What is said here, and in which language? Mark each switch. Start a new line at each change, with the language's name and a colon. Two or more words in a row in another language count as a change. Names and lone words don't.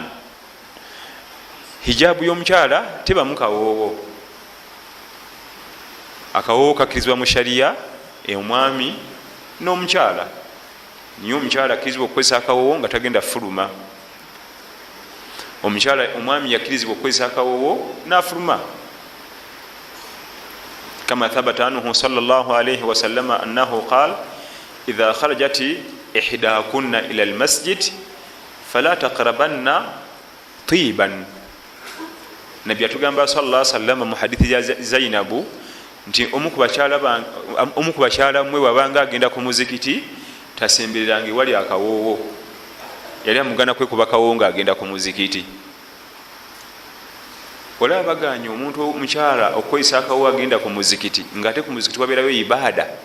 Ganda: Hijabu y'omukyala tebamu kawoowo. Akawoowo kakkirizibwa mu shariya omwami n'omukyala, niye omukyala akkirizibwa okukozesa akawoowo nga tagenda fuluma. Omwami yakkirizibwa okukozesa akawoowo n'afuluma.
Arabic: كما ثبت عنه صلى الله عليه وسلم أنه قال إذا خرجت إحداكن إلى المسجد فلا تقربن طيبا.
Ganda: Nabbi atugamba
Arabic: صلى الله عليه وسلم
Ganda: mu hadithi ya Zainabu nti omu ku bakyala mmwe wabanga agenda ku muzikiti tasembereranga ewali akawoowo. Yali amugana kwekuba kawoowo ng'agenda ku muzikiti. Olaba baganya omuntu omukyala okukozesa akawoowo agenda ku muzikiti ng'ate ku muzikiti wabeerayo ibaada.